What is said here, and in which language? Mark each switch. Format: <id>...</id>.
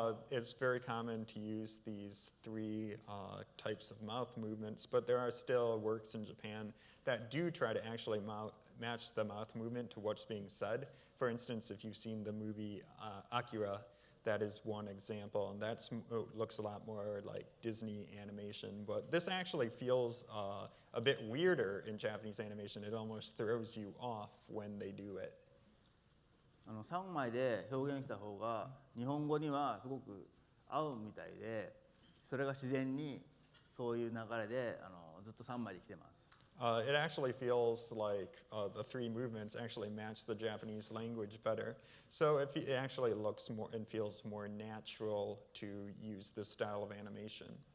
<en>It's very common to use these three types of mouth movements, but there are still works in Japan that do try to actually match the mouth movement to what's being said. For instance, if you've seen the movie Akira, that is one example, and that looks a lot more like Disney animation. But this actually feels a bit weirder in Japanese animation. It almost throws you off when they do it.</en> <ja>3枚で表現した方が日本語にはすごく合うみたいで、それが自然にそういう流れでずっと3枚で来てます。</ja> <en>It actually feels like the three movements actually match the Japanese language better. So it actually looks more and feels more natural to use this style of animation.</en>